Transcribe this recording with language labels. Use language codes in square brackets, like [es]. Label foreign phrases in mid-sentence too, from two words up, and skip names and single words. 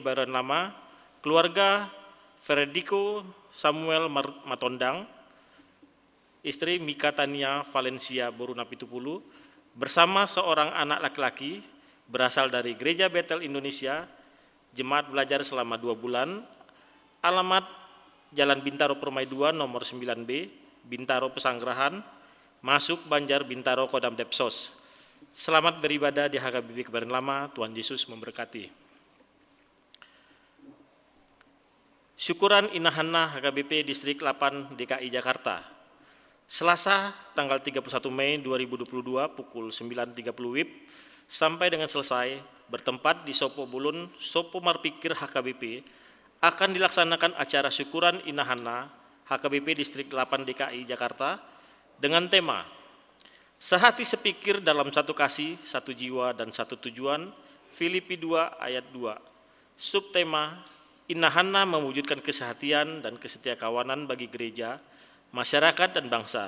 [id] Kebayoran Lama keluarga Frederico Samuel Matondang, istri Mika Tania Valencia Borunapitupulu, bersama seorang anak laki-laki berasal dari Gereja Betel Indonesia, jemaat belajar selama 2 bulan, alamat Jalan Bintaro Permai 2 nomor 9B, Bintaro Pesanggerahan, masuk Banjar Bintaro Kodam Depsos. Selamat beribadah di HKBP Kebayoran Lama, Tuhan Yesus memberkati. Syukuran Inahana HKBP Distrik 8 DKI Jakarta. Selasa tanggal 31 Mei 2022 pukul 9.30 WIB sampai dengan selesai bertempat di Sopo Bulun, Sopo Marpikir HKBP, akan dilaksanakan acara syukuran Inahana HKBP Distrik 8 DKI Jakarta dengan tema Sehati Sepikir dalam Satu Kasih, Satu Jiwa dan Satu Tujuan, Filipi 2 ayat 2. Subtema Inahana mewujudkan kesehatian dan kesetiakawanan bagi gereja, masyarakat, dan bangsa.